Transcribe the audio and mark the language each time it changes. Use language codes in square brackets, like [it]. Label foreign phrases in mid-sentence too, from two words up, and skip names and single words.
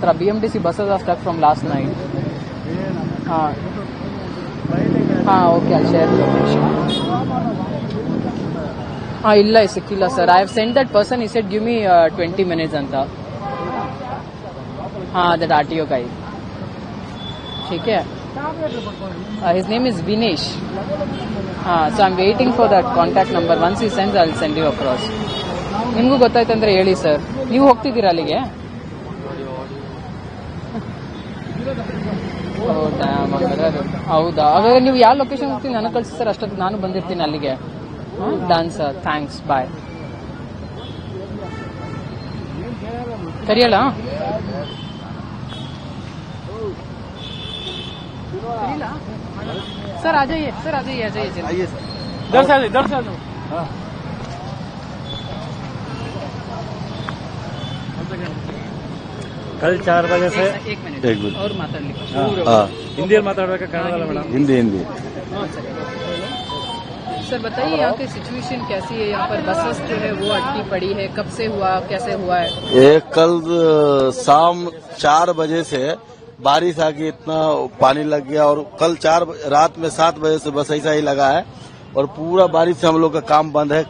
[en] BMTC buses are stuck from last night. Okay, ಅಲ್ಲಿ share location. [kn] ಇಲ್ಲ ಸಿಕ್ಕಿಲ್ಲ ಸರ್. [en] I have sent that person, he said give me 20 minutes ಅಂತ. that RTO guy. [hi] ठीक है, [en] his name is Vinesh. So I'm waiting for that contact number. Once he sends, I'll send you across. [kn] ನಿಮಗೂ ಗೊತ್ತಾಯ್ತಂದ್ರೆ ಹೇಳಿ ಸರ್. ನೀವು ಹೋಗ್ತಿದ್ದೀರಾ ಅಲ್ಲಿಗೆ? ಹೌದಾ? ಹಾಗಾದ್ರೆ ನೀವು ಯಾವ ಲೊಕೇಶನ್ ಹೋಗ್ತೀನಿ ನನಗೆ ಕಳಿಸಿ ಸರ್, ಅಷ್ಟೊತ್ತಿಗೆ ನಾನು ಬಂದಿರ್ತೀನಿ ಅಲ್ಲಿಗೆ. [en] done sir, thanks, bye. [hi] ಕರಿಯಲ್ಲ सर, आ जाइए सर, आ जाइए जल्दी। दर्शन कल 4 बजे से एक मिनट एक मिनट [kn] और ಮಾತಾಡ್ಲಿಕ್ಕೆ ಹಿಂದಿಯಲ್ಲಿ ಮಾತಾಡಬೇಕಾ ಕನ್ನಡದಲ್ಲ ಮೇಡम? [hi] हिंदी सर बताइए यहाँ की सिचुएशन कैसी है? यहाँ पर बसेस जो है वो अटकी पड़ी है, कब से हुआ, कैसे हुआ है? ये कल शाम 4 बजे से बारिश आ गई, इतना पानी लग गया और कल रात में 7 बजे से बस ऐसा ही लगा है और पूरा बारिश से हम लोग का काम बंद है।